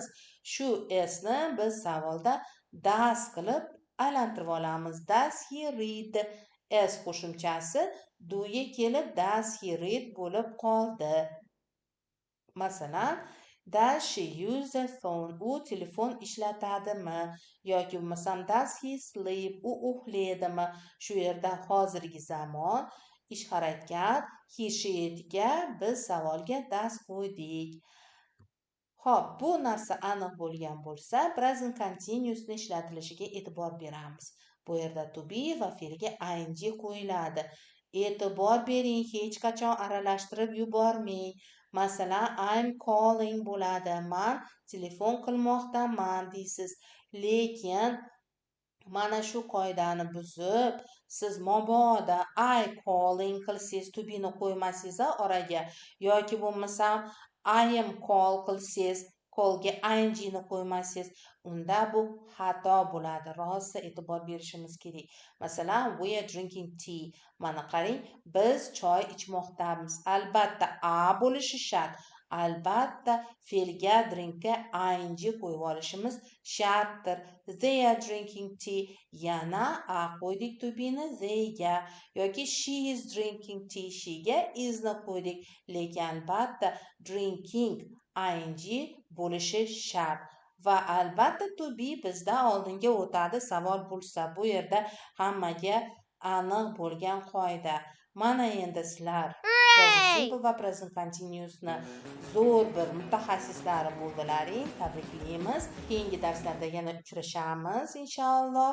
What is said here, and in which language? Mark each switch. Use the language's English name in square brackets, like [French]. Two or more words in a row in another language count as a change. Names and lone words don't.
[Uzbek] Shu sni biz savolda does qilib aylantirib olamiz. [English] Does he read? [Uzbek] S qo'shimchasi do ga kelib [English] does he read [Uzbek] bo'lib qoldi. Masalan, [English] does she use the phone? [Uzbek] U telefon ishlatadimi? Yoki bo'lmasam [English] does he sleep? [Uzbek] U uxlaydimi? Shu yerda hozirgi zamon ish harakat [English] he, she, [Uzbek] itga biz savolga does qo'ydik. Xo'p, bu narsa aniq bo'lgan bo'lsa, [English] present continuousni [Uzbek] ishlatilishiga e'tibor beramiz. Bu yerda [English] to be [Uzbek] va fe'lga ing qo'yiladi. E'tibor bering, hech qachon aralashtirib yubormang. Masalan, [English] I'm calling bo'ladi. [Uzbek] Men telefon qilmoqdaman deysiz. Lekin mana shu qoidani buzib, siz mabodo [English] I calling [Uzbek] qilsangiz, [English] to be [Uzbek] ni qo'ymasangiz oraga, yoki bo'lmasam [English] I am call [Uzbek] qilsangiz, callga ing ni qo'ymasangiz, unda bu xato bo'ladi. Rosa e'tibor berishimiz kerak. Masalan, [English] we are drinking tea. [Uzbek] Mana qarang, biz choy ichmoqdamiz. Albatta a bo'lishi shart. Albatta fe'lga drinkga ing qo'yib olishimiz shartdir. [English] They are drinking tea. [Uzbek] Yana a qo'ydik [English] to be [Uzbek] ni theyga, yoki [English] she is drinking tea, [Uzbek] she ga is ni qo'ydik. Lekin albatta drinking ing bo'lishi shart. Va albatta [English] to be [Uzbek] bizda oldinga o'tadi savol bo'lsa. Bu yerda hammaga aniq bo'lgan qoida. Mana endi sizlar [English] present simple [Uzbek] va [English] present continuousni [Uzbek] zo'r bir mutaxassislari bo'ldilaring. Tabriklaymiz. Keyingi darslarda yana uchrashamiz inshaalloh.